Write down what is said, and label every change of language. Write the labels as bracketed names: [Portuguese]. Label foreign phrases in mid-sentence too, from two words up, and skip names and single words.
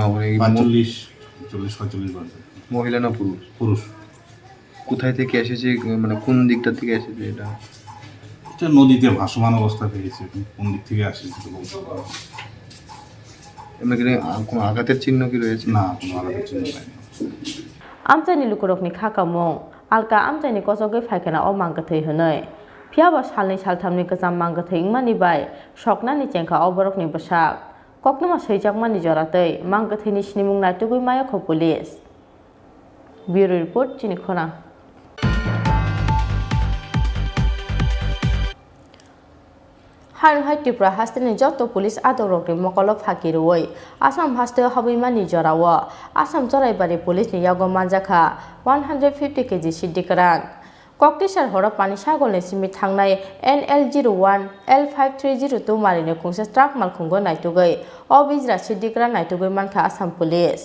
[Bangla] 45 বছর মহিলা না পুরুষ কোথায় থেকে এসেছে মানে কোন দিকটা থেকে এসেছে এটা নদীতে ভাসমান অবস্থা পেয়েছে কোন দিক থেকে আসে কোনো আঘাতের চিহ্ন কি রয়েছে না কোনো আঘাতের চিহ্ন নাই [Kok Borok] আমচাইনি লুকরকনি খাকামং আলকা আমচাইনি কচগৈ ফাইখানা ও মাংগথৈ হনৈ পিয়াবা সালনি সালথামনি গজাম মাংগথৈ ইংমানি বাই সকনানি চেংখা অবরকনি বসাক কক্তমা সৈজাকমানি জরাতৈ মাংগথৈনি সিনিমুং নাইতুগৈ মায়া খ [English] police bureau report [Kok Borok] চিনি খরাং Hai Tripura hasteni joto police adorokni mokolo phakiroi Assam haste habuimani jorawo Assam joraibari police ni yago manjaka 150 kg siddikrang Koktisar hora pani sagolni simi thangnai NL01 L5302 marini kungsa truck malkhungo naitugoi obijra sidikra naitugoi mankha Assam Police.